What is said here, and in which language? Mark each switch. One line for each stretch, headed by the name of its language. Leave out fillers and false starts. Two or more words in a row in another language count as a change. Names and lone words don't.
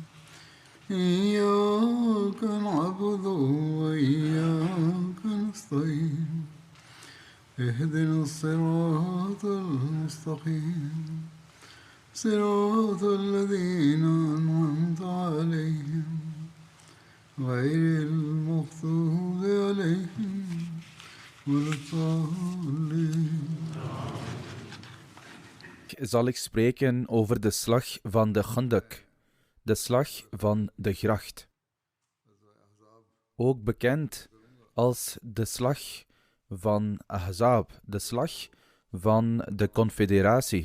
Arabic: إياك نعبد وإياك نستعين اهدنا الصراط المستقيم صراط الذين أنعمت عليهم غير المغضوب عليهم ولا الضالين.
Dutch: Zal ik spreken over de slag van de Khandak, de slag van de gracht. Ook bekend als de slag van Ahzab, de slag van de confederatie.